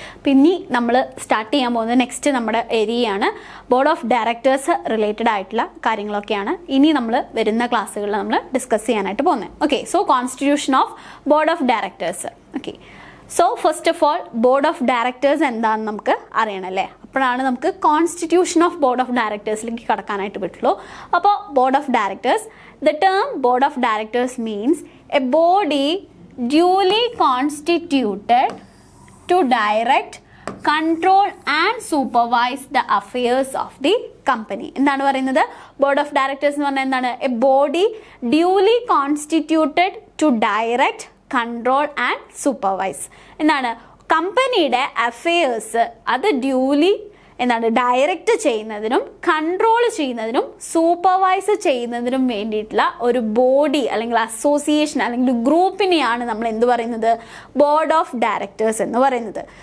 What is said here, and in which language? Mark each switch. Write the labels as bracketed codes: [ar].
[ml] അപ്പം ഇനി നമ്മൾ സ്റ്റാർട്ട് ചെയ്യാൻ പോകുന്നത് നെക്സ്റ്റ് നമ്മുടെ ഏരിയയാണ് ബോർഡ് ഓഫ് ഡയറക്ടേഴ്സ് റിലേറ്റഡ് ആയിട്ടുള്ള കാര്യങ്ങളൊക്കെയാണ് ഇനി നമ്മൾ വരുന്ന ക്ലാസ്സുകളിൽ നമ്മൾ ഡിസ്കസ് ചെയ്യാനായിട്ട് പോകുന്നത്. Okay, so constitution of board of directors. Okay, so first of all board of directors എന്താണെന്ന് നമുക്ക് അറിയണമല്ലേ. അപ്പോഴാണ് നമുക്ക് കോൺസ്റ്റിറ്റ്യൂഷൻ ഓഫ് ബോർഡ് ഓഫ് ഡയറക്ടേഴ്സിലേക്ക് കടക്കാനായിട്ട് പറ്റുള്ളൂ. അപ്പോൾ [en] Board of directors, the term board of directors means a body duly constituted to direct, control and supervise the affairs of the company. [ml] എന്താണ് പറയുന്നത്? Board of directors എന്ന് പറഞ്ഞാൽ എന്താണ്? [en] A body duly constituted to direct, control and supervise. [ml] എന്താണ്? കമ്പനിയുടെ affairs അത് duly എന്താണ് direct ചെയ്യുന്നതിനും കൺട്രോൾ ചെയ്യുന്നതിനും സൂപ്പർവൈസ് ചെയ്യുന്നതിനും വേണ്ടിയിട്ടുള്ള ഒരു ബോഡി അല്ലെങ്കിൽ അസോസിയേഷൻ അല്ലെങ്കിൽ ഗ്രൂപ്പിനെയാണ് നമ്മൾ എന്ത് പറയുന്നത്, ബോർഡ് ഓഫ് ഡയറക്ടേഴ്സ് എന്ന് പറയുന്നത്.